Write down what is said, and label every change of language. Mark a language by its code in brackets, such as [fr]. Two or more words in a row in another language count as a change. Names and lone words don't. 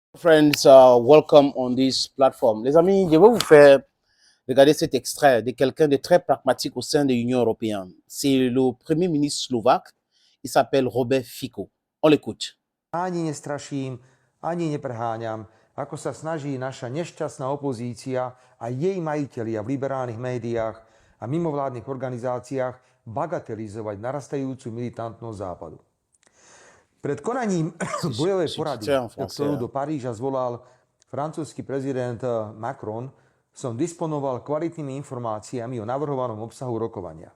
[en] Friends, welcome on this platform. [fr] Les amis, je vais vous faire regarder cet extrait de quelqu'un de très pragmatique au sein de l'Union européenne. C'est le premier ministre slovaque. Il s'appelle Robert Fico. On l'écoute. [sk] Ani nestraším, ani nepreháňam, ako sa snaží naša nešťastná opozícia a jej majitelia v liberálnych médiách a mimovládnych organizáciách bagatelizovať narastajúcu militantnosť Západu. Pred konaním bojovej porady, ktorú do Paríža zvolal francúzsky prezident Macron, som disponoval kvalitnými informáciami o navrhovanom obsahu rokovania.